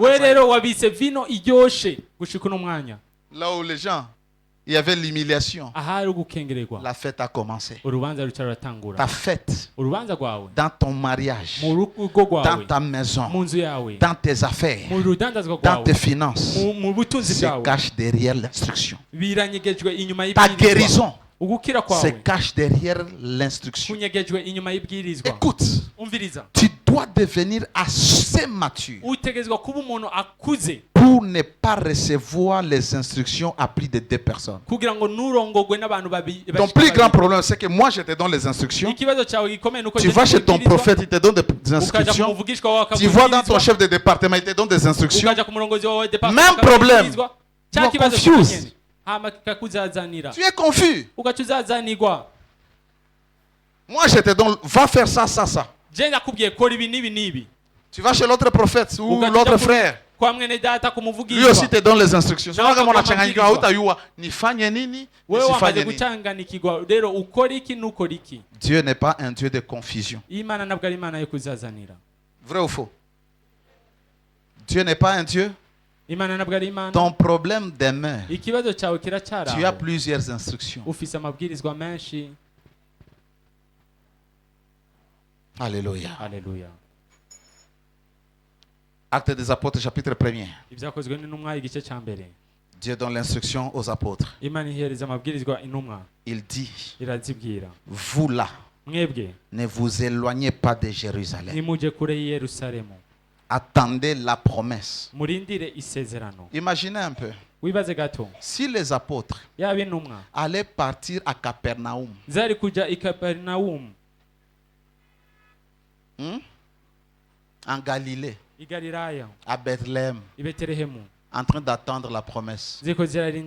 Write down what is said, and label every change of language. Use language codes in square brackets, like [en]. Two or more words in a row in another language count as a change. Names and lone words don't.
[rn] We sasa. rero wabitse vino iryoshe gushika uno mwanya. [fr] Là où les gens, il y avait l'humiliation. [rn] Ahari ugukengererwa. [fr] La fête a commencé. [rn] Urubanza rucaratangura. [fr] Ta fête, [rn] Urubanza rwawe [fr] dans ton mariage, [rn] mu rugo [fr] dans [rn] rwawe, [fr] ta maison, [rn] mu nzu yawe, [fr] dans tes affaires, [rn] mu rudandazwa [fr] dans [rn] rwawe, [fr] tes finances, [rn] mu butunzi [fr] se [rn] bwawe, [fr] cache derrière l'instruction. [rn] biranyegejwe inyuma [fr] Ta [rn] y'ibwirizwa. [fr] guérison [rn] Ugukira [fr] se [rn] kwawe [fr] cache derrière l'instruction. [rn] kunyegejwe inyuma y'ibwirizwa. [fr] Écoute, [rn] Umviriza, [fr] tu dois devenir assez mature [rn] utegezwa kuba umuntu akuze [fr] pour ne pas recevoir les instructions à plus de 2 personnes. [rn] kugira ngo nurongogwe n'abantu babiri. [fr] Ton plus grand problème, c'est que moi, je te donne les instructions. [rn] Ikibazo cyawe gikomeye nuko [fr] Tu vas chez ton prophète, il te donne des [rn] ukaja [fr] instructions. [rn] kumuvugishwa wawe [fr] Tu vas dans ton [rn] akakubwirizwa, [fr] chef de département, il te donne des instructions. [rn] ukaja ku murongozi wawe [fr] Même problème. [rn] cya [en] You are [rn] kibazo [en] confused. [rn] cyonyine hama kikakuzazanira [fr] Tu es confus. [rn] ugaca uzazanirwa. [fr] Moi, je te donne, va faire ça, ça, ça. [rn] Je ndakubwiye kora ibi n'ibi n'ibi. [fr] Tu vas chez l'autre prophète ou [rn] Ugaca [fr] l'autre [rn] uja [fr] frère. [rn] kwa mwene data [fr] Lui [rn] kumuvugishwa. [fr] aussi te donne les instructions. [rn] Na [sw] Kama wakati unachanganyika mabadiliko. hautayua nifanye nini, [rn] Wewe wamaze [sw] nisifanye nini. [rn] gucanganikirwa rero ukora iki n'ukora iki. [fr] Dieu n'est pas un Dieu de confusion. [rn] Imana ntabwo ari Imana yo kuzazanira. [fr] Vrai ou faux? Dieu n'est pas un Dieu. [rn] Imana ntabwo ari Imana. [fr] Ton problème demeure. [rn] Ikibazo cyawe kiracyari [fr] Tu as [rn] aho. [fr] plusieurs instructions. [rn] Ufise amabwirizwa menshi. [fr] Alléluia. [rn] Haleluya. [fr] Actes des apôtres, chapitre 1er. [rn] Ibyakozwe n'intumwa igice cya mbere. [fr] Dieu donne l'instruction aux apôtres. [rn] Imana ihereza amabwirizwa intumwa. [fr] Il dit, [rn] Irazibwira. [fr] vous là, [rn] Mwebwe [fr] ne vous éloignez pas de Jérusalem. [rn] nimuje kure y'i Yerusalemu. [fr] Attendez la promesse. [rn] Murindire isezerano. [fr] Imaginez un peu. [rn] Wibaze gato. [fr] Si les apôtres [rn] Yaba intumwa [fr] allaient partir à Capernaum, [rn] zari kuja i Kaperinawumu [fr] en Galilée, [rn] i Galilaya [fr] à Bethléem, [rn] i Betelehemu [fr] en train d'attendre la promesse, [rn] ziko zirarindira